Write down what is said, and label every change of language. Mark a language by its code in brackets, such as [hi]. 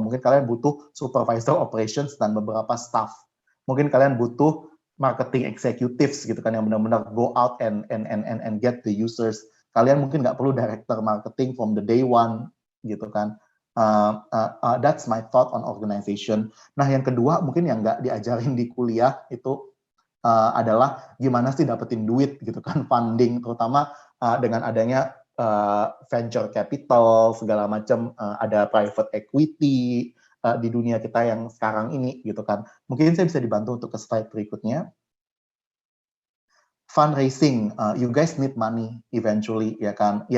[id] Mungkin kalian butuh supervisor operations dan beberapa staff. Mungkin kalian butuh marketing executives gitu kan, yang benar-benar [en] go out and get the users. [id] Kalian mungkin nggak perlu director marketing [en] from the day one [id] gitu kan. [en] That's my thought on organization. [id] Nah, yang kedua mungkin yang nggak diajarin di kuliah itu adalah gimana sih dapetin duit gitu kan, funding, terutama dengan adanya venture capital segala macam, ada private equity di dunia kita yang sekarang ini gitu kan. Mungkin saya bisa dibantu untuk ke slide berikutnya. [en] Fundraising, you guys need money eventually, [id] ya kan?